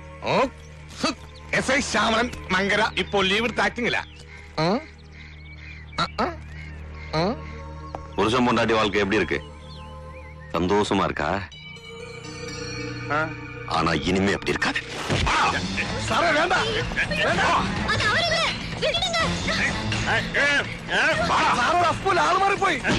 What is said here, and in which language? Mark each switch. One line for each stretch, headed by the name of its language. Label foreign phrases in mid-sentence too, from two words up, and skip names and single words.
Malayalam: SI ശ്യാമളൻ മങ്കര ഇപ്പോൾ ലീവ് എടുത്ത് ആക്ടിങ്ങില്ല.
Tamil: புருஷன் பொண்டாட்டி வாழ்க்கை எப்படி இருக்கு? சந்தோஷமா இருக்கா? ஆனா இனிமே அப்படி இருக்காது.
Malayalam: സാറേ വേണ്ട, സാറോട് അപ്പൂല ആള് മാറിപ്പോയി.